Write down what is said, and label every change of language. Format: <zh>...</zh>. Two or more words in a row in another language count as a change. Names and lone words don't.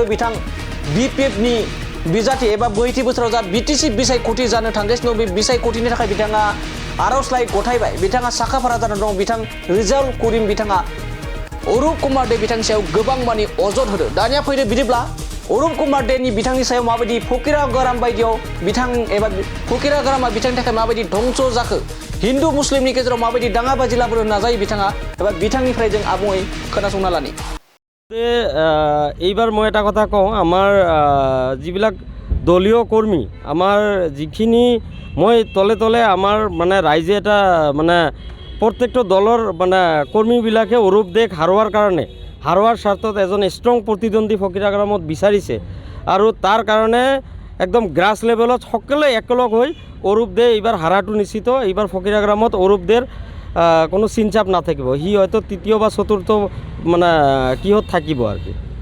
<brx>बिथां बिपिएफनि बिजाथि एबा 20 बोसोराव जा बिटिसि बिसायख'थि जानो थांगासिनो दं बे बिसायख'थिनि थाखाय बिथाङा आर'जलाइ गथायबाय बिथाङा साखाफारा जानानै दं बिथां रिजाउल करिम बिथाङा अरुप कुमार दे बिथांनि सायाव गोबां मानि अजद होदों दानिया फैदो बिदिब्ला अरुप कुमार देनि बिथांनि सायाव माबायदि फकिरा गराम बायदियाव बिथां एबा फकिरा गरामा बिथांनि थाखाय माबायदि धंस जाखो हिन्दु मुस्लिमनि गेजेराव माबायदि दाङाबाजि लाबोनो नाजायो बिथाङा एबा बिथांनिफ्राय जों आबुङै खोनासंना लानि</brx> <as>এইবাৰ মই এটা কথা কওঁ আমাৰ যিবিলাক দলীয় কৰ্মী আমাৰ যিখিনি মই তলে তলে আমাৰ মানে ৰাইজে এটা মানে প্ৰত্যেকটো দলৰ মানে কৰ্মীবিলাকে অৰুপ দেক হাৰোৱাৰ স্বাৰ্থত এজন ষ্ট্ৰং প্ৰতিদ্বন্দ্বী ফকিৰা গৰামত বিচাৰিছে আৰু তাৰ কাৰণে একদম গ্ৰাছ লেভেলত সকলোৱে একেলগ হৈ অৰুপ দে এইবাৰ হাৰাটো নিশ্চিত এইবাৰ ফকিৰা গৰামত অৰুপ দেৰ কোনো চিনচাপ নাথাকিব সি হয়তো তৃতীয় বা চতুৰ্থ মানে কিহত থাকিব আৰু কি</as>